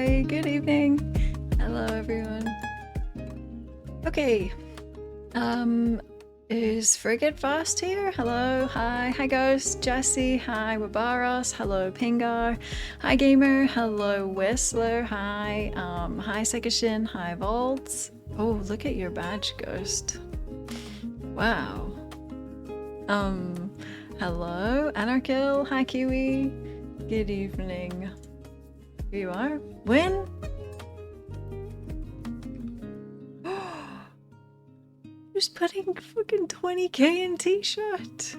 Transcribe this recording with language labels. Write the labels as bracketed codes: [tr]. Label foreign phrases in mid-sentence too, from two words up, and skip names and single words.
[en] good evening. Hello, everyone. Okay. Is Frigate Fast here? Hello, hi. Hi, Ghost, Jesse. Hi, Wabaros. Hello, Pingar. Hi, Gamer. Hello, Whistler. Hi, hi, Sekishin. Hi, Volts. Oh, look at your badge, Ghost. Wow. Hello, Anarkill. Hi, Kiwi. Good evening. Here you are. Win? Who's putting fucking 20k in t-shirt?